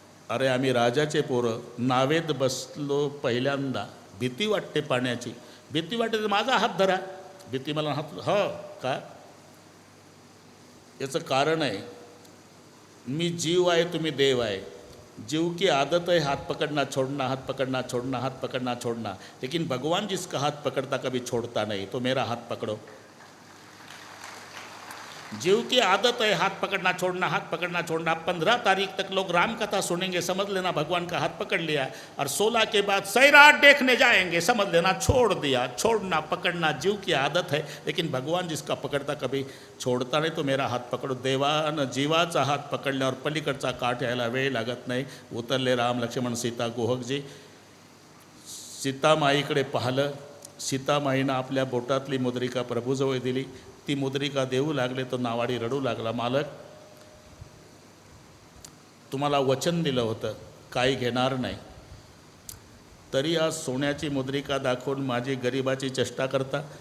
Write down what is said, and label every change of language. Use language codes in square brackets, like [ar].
[mr] अरे आम्ही राजाचे पोरं, नावेत बसलो पहिल्यांदा, भीती वाटते पाण्याची. भीती वाटते, माझा हात धरा. भीती मला हात, हो का. याचं कारण आहे, मी जीव आहे, तुम्ही देव आहे. [hi] जीव की आदत है हाथ पकड़ना छोड़ना, हाथ पकड़ना छोड़ना, हाथ पकड़ना छोड़ना. लेकिन भगवान जिसका हाथ पकड़ता कभी छोड़ता नहीं. तो मेरा हाथ पकड़ो. जीव की आदत है हाथ पकड़ना छोड़ना, हाथ पकड़ना छोड़ना. 15 तारीख तक लोग राम कथा सुनेंगे, समझ लेना भगवान का हाथ पकड़ लिया. और 16 के बाद सैराट देखने जाएंगे, समझ लेना छोड़ दिया. छोड़ना पकड़ना जीव की आदत है, लेकिन भगवान जिसका पकड़ता कभी छोड़ता नहीं. तो मेरा हात पकडो. [mr] देवानं जीवाचा हात पकडल्यावर पलीकडचा काठ यायला वेळ लागत नाही. उतरले राम लक्ष्मण सीता गोहकजी. सीतामाईकडे पाहिलं. सीतामाईनं आपल्या बोटातली मुद्रिका प्रभूजवळ दिली. ती मुद्रिका देऊ लागले तर नावाडी रडू लागला. मालक, तुम्हाला वचन दिलं होतं काही घेणार नाही, तरी आज सोन्याची मुद्रिका दाखवून माझी गरिबाची चेष्टा करता.